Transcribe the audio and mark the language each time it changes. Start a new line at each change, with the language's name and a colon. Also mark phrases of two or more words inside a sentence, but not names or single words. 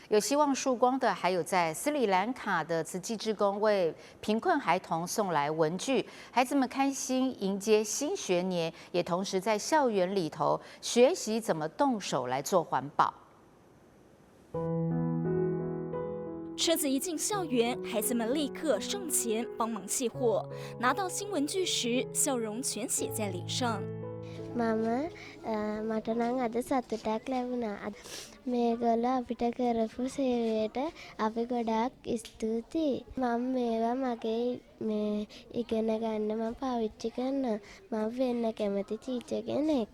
Chinese: 有希望曙光的，还有在斯里兰卡的慈济志工为贫困孩童送来文具，孩子们开心迎接新学年，也同时在校园里头学习怎么动手来做环保。车子一进校园，孩子们立刻上前帮忙卸货。拿到新文具时，笑容全写在脸上。
Sinhala: මට නම් අද සතුටක් ලැබුණා. මේගොල්ලෝ අපිට කරපු සේවයට අපි ගොඩාක් ස්තුතියි. මම මේවා මගේ ඉගෙන ගන්න මම පාවිච්චි කරනවා. මම වෙන්න කැමති ටීචර් කෙනෙක්.